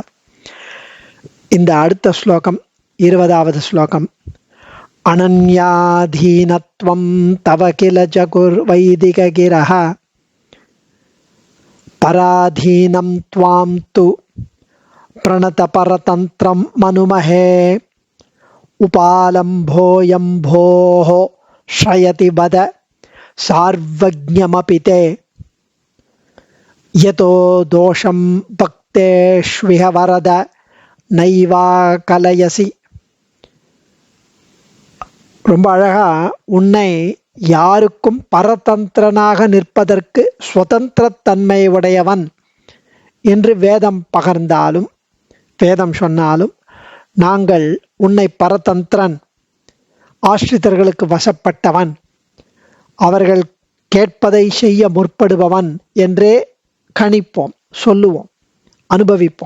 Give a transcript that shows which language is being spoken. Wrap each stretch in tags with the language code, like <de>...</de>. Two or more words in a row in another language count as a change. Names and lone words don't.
<ta>இந்த அடுத்த ஸ்லோகம் 20வது ஸ்லோகம்.</ta> <sa>अनन्याधीनत्वं तव किल जगुर् वैदिक गिरः पराधीनं त्वां तु प्रणत परतंत्रं मनुमहे उपालम्भोऽयम्भोः श्रयति वद सार्वज्ञमपि ते यतो दोषं भक्तेष्विह वरद नैवा कलयसि.</sa> <ta>ரொம்ப அழகா உன்னை யாருக்கும் பரதந்திரனாக நிற்பதற்கு சுதந்திரத்தன்மை உடையவன் என்று வேதம் பகர்ந்தாலும் வேதம் சொன்னாலும் நாங்கள் உன்னை பரதந்திரன், ஆஸ்ரிதர்களுக்கு வசப்பட்டவன், அவர்கள் கேட்பதை செய்ய முற்படுபவன் என்றே கணிப்போம், சொல்லுவோம், அனுபவிப்போம்.</ta>